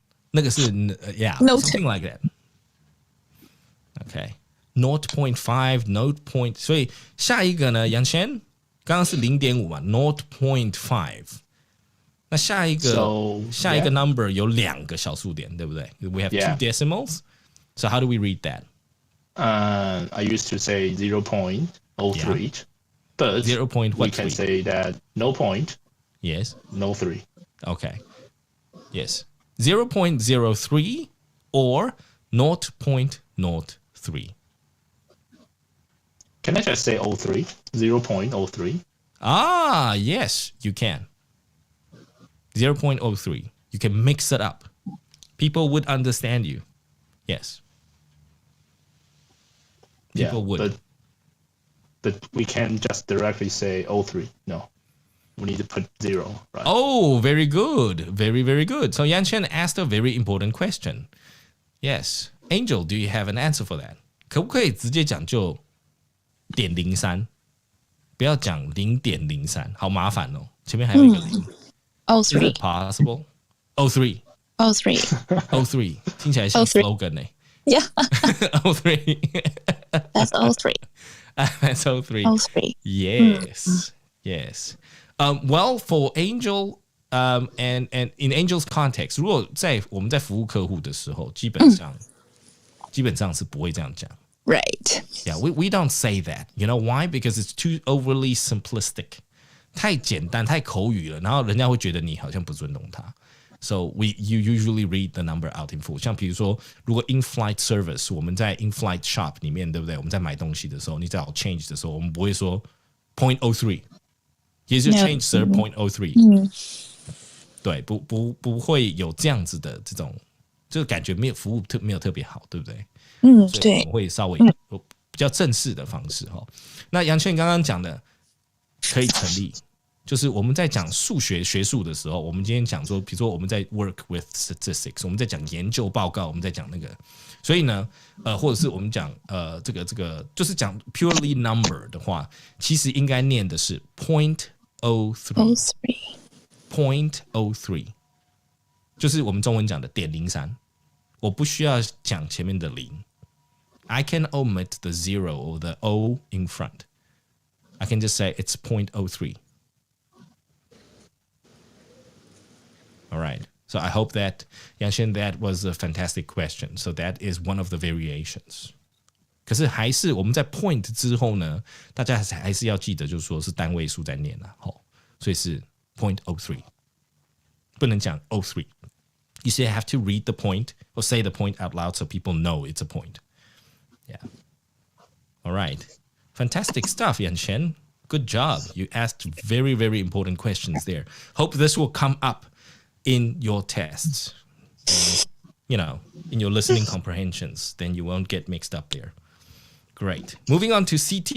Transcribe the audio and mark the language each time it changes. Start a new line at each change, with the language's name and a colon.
Chinese: 那个是
English: yeah, something like that.OK, 0.5, 0.
Chinese: 所以下一个呢，杨轩刚刚是 0.5 嘛 ，0.5。那下一个 number 有2个小数点，对不对 ？
English: We have two decimals. So how do we read that? I used to say 0.03, but 0.03. we can say that no point. Yes. No 3. Okay. Yes. 0.03 or 0.03. Can I just say 03? 0.03? Ah, yes, you can. 0.03. You can mix it up. People would understand you. Yes. People would. But we can't just directly say 03. No. We need to put 0, right? Oh, very good. Very, very good. So Yan Chen asked a very important question. Yes. Angel, do you have an answer for that?
Chinese: 可不可以直接讲就0.03，不要讲0.03，好麻烦哦。前面还有一个0。
English: Is it possible?
Chinese: 03. 03听起来像 slogan 呢。
English: Yeah. 03. That's 03. That's 03. 03. Yes. Yes. Well, for Angel, and in Angel's context,
Chinese: 如果我们在服务客户的时候，基本上是不会这样讲。
English: Right. Yeah, we don't say that. You know why? Because it's too overly simplistic.
Chinese: 太简单，太口语了，然后人家会觉得你好像不尊重他。
English: So you usually read the number out in full.
Chinese: 像比如说，如果 in-flight service， 我们在 in-flight shop 里面，对不对？我们在买东西的时候，你找 change 的时候，我们不会说 .03。
English: Here's your change, sir. .03。
Chinese: 对，不会有这样子的这种，就是感觉没有服务没有特别好，对不对？所以我们会稍微比较正式的方式哈。那杨倩刚刚讲的可以成立。就是我们在讲数学学术的时候，我们今天讲说，比如说我们在
English: work with statistics，
Chinese: 我们在讲研究报告，我们在讲那个，所以呢，或者是我们讲这个就是讲 purely number 的话，其实应该念的是 .03，就是我们中文讲的.03，我不需要讲前面的零 ，
English: I can omit the zero or the O in front. I can just say it's .03. All right. So I hope that, Yangshen, that was a fantastic question. So that is one of the variations.
Chinese: 可是还是我们在 point 之后呢，大家还是要记得，就是说是单位数在念啊，所以是 .03， 不能讲 03。
English: You say have to read the point or say the point out loud so people know it's a point. Yeah. All right. Fantastic stuff, Yangshen. Good job. You asked very, very important questions there. Hope this will come up in your tests, in your listening comprehensions, then you won't get mixed up there. Great. Moving on to CT.